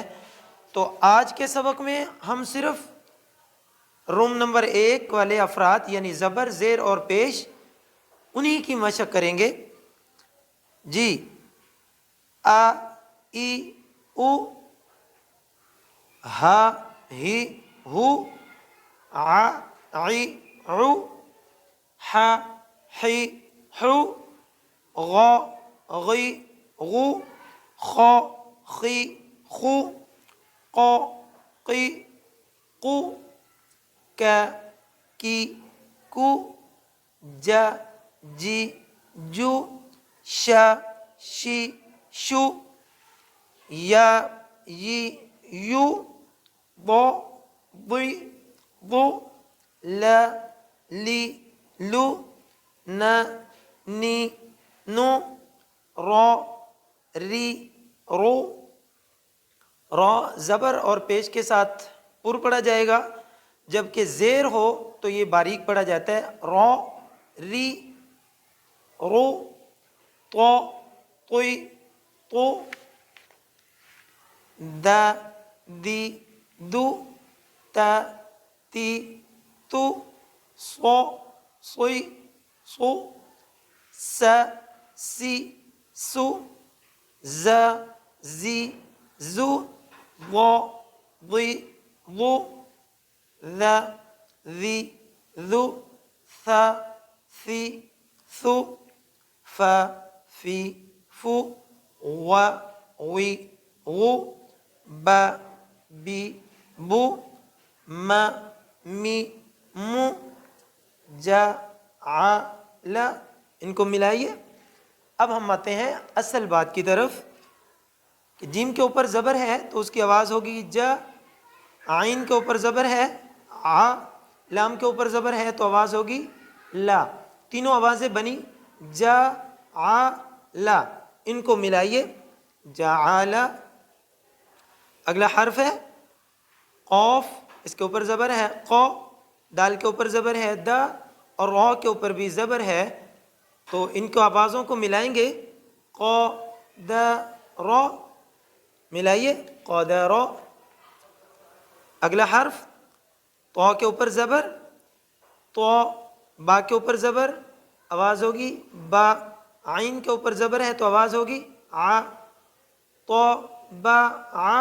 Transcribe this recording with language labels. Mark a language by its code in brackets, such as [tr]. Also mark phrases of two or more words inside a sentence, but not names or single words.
[ur] تو آج کے سبق میں ہم صرف روم نمبر 1 والے افراد یعنی زبر، زیر اور پیش، انہی کی مشق کریں گے۔ [ar] جی، آ، ای، او، ہا، ہی، ہو، ع، عی، عو، ح، حی، حو، غ، غی، غو، خ، خی، خو، ق، قی، قو، ک، کی، کو، ج، جی، جو، ش، شی، شو، ی، ی، یو، ض، ضی، ضو، ل، لی، لو، ن، نی، نو، ر، ری، رو۔ [ur] زبر اور پیش کے ساتھ پر پڑھا جائے گا، جبکہ زیر ہو تو یہ باریک پڑھا جاتا ہے۔ [ar] ری، رو، تو، طی، تو، دی، دو، تی، تو، صی، صو، سی، سو، زی، زو، ضی، ضو، ذی، ذو، ثی، ثو، فی، فو، وی، غو، بی، بو، می، مو، ل۔ [ur] ان کو ملائیے۔ اب ہم آتے ہیں اصل بات کی طرف کہ جیم کے اوپر زبر ہے تو اس کی آواز ہوگی ج، عین کے اوپر زبر ہے ع، لام کے اوپر زبر ہے تو آواز ہوگی لا۔ تینوں آوازیں بنی ج، ع، لا۔ ان کو ملائیے، جعل۔ اگلا حرف ہے قوف، اس کے اوپر زبر ہے ق، دال کے اوپر زبر ہے د، اور را کے اوپر بھی زبر ہے، تو ان کو آوازوں کو ملائیں گے، [ar] ق، د، را۔ [ur] ملائیے، قدر۔ اگلا حرف تو کے اوپر زبر، تو، با کے اوپر زبر، آواز ہوگی با۔ عین کے اوپر زبر ہے تو آواز ہوگی ع، تو، با، ع۔